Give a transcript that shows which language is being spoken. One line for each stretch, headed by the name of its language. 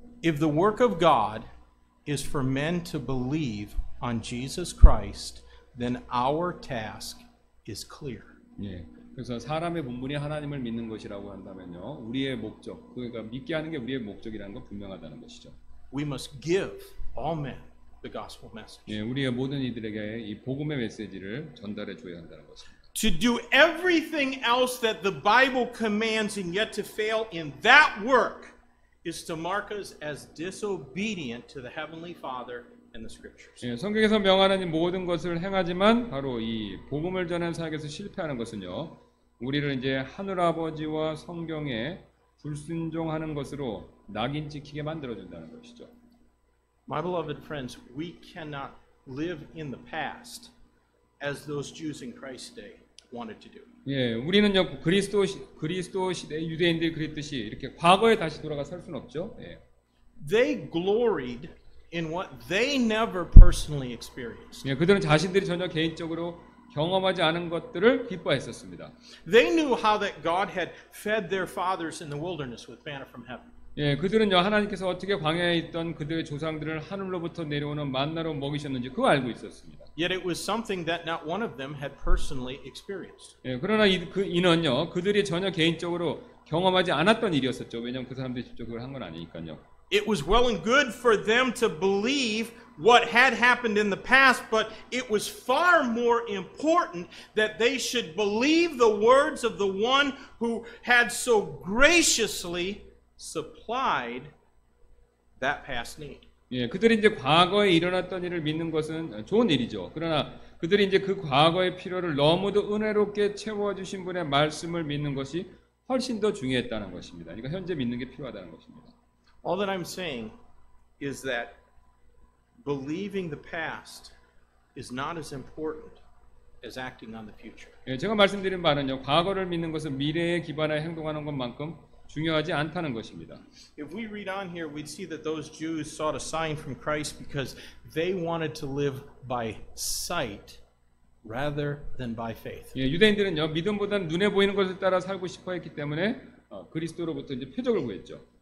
English: If the work of God is for men to believe on Jesus Christ, then our task is clear.
Korean: 예, 그래서 사람의 본분이 하나님을 믿는 것이라고 한다면요, 우리의 목적, 그러니까 믿게 하는 게 우리의 목적이라는 건 분명하다는 것이죠.
English: We must give all men the gospel message.
Korean: 예, 우리의 모든 이들에게 이 복음의 메시지를 전달해 줘야 한다는 것입니다.
English: To do everything else that the Bible commands and yet to fail in that work is to mark us as disobedient to the Heavenly Father and the Scriptures.
Korean: 예, 성경에서 명하는 이 모든 것을 행하지만 바로 이 복음을 전하는 사역에서 실패하는 것은요, 우리를 이제 하늘 아버지와 성경에 불순종하는 것으로 낙인 찍히게 만들어준다는 것이죠.
English: My beloved friends, we cannot live in the past as those Jews in Christ's day wanted to do.
Korean: 예, 우리는요 그리스도 시대 유대인들이 그랬듯이 이렇게 과거에 다시 돌아가 살 수는 없죠. 예.
English: They gloried in what they never personally experienced.
Korean: 예, 그들은 자신들이 전혀 개인적으로 경험하지 않은 것들을 기뻐했었습니다.
English: They knew how that God had fed their fathers in the wilderness with manna from heaven.
Korean: 예, 그들은요 하나님께서 어떻게 광야에 있던 그들의 조상들을 하늘로부터 내려오는 만나로 먹이셨는지 그거 알고 있었습니다.
English: Yet it was something that not one of them had personally experienced.
Korean: 예, 그러나 이는요 그들이 전혀 개인적으로 경험하지 않았던 일이었었죠. 왜냐하면 그 사람들이 직접 그걸 한 건 아니니까요.
English: It was well and good for them to believe what had happened in the past, but it was far more important that they should believe the words of the one who had so graciously supplied that past need.
Korean: 예, 그들이 이제 과거에 일어났던 일을 믿는 것은 좋은 일이죠. 그러나 그들이 이제 그 과거의 필요를 너무도 은혜롭게 채워주신 분의 말씀을 믿는 것이 훨씬 더 중요했다는 것입니다. 그러니까 현재 믿는 게 필요하다는 것입니다.
English: All that I'm saying is that believing the past is not as important as acting on the future.
Korean: 예, 제가 말씀드린 바는요, 과거를 믿는 것은 미래에 기반하여 행동하는 것만큼 중요하지 않다는 것입니다.
English: If we read on here, we'd see that those Jews sought a sign from Christ because they wanted to live by sight rather than by faith.
Korean: 예, 유대인들은요, 믿음보다는 눈에 보이는 것을 따라 살고 싶어 했기 때문에 그리스도로부터 이제 표적을 구했죠.